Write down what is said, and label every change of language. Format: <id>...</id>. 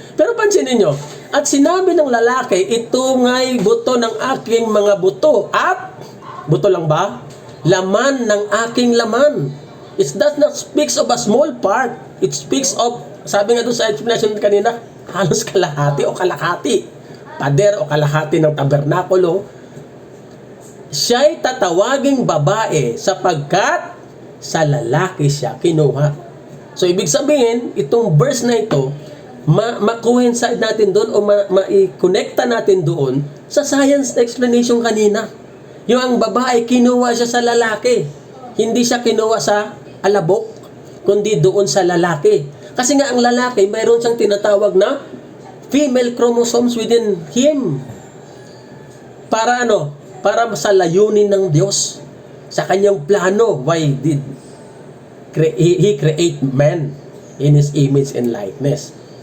<tl>Pero pansinin nyo, at sinabi ng lalaki, ito nga'y buto ng aking mga buto. At, buto lang ba? Laman ng aking laman.</tl> <en>It does not speaks of a small part. It speaks of,</en> <tl>sabi nga doon sa explanation kanina, halos kalahati o kalahati. Pader o kalahati ng tabernakulo. Siya'y tatawaging babae sapagkat sa lalaki siya kinuha. So, ibig sabihin, itong verse na ito, ma-coincide natin doon o ma-connecta natin doon sa science explanation kanina. Yung ang babae, kinuha siya sa lalaki. Hindi siya kinuha sa alabok, kundi doon sa lalaki. Kasi nga ang lalaki, mayroon siyang tinatawag na</tl> <en>female chromosomes within him.</en> <tl>Para ano? Para sa layunin ng Diyos. Sa kanyang plano,</tl> <en>why did He create man in His image and likeness.</en>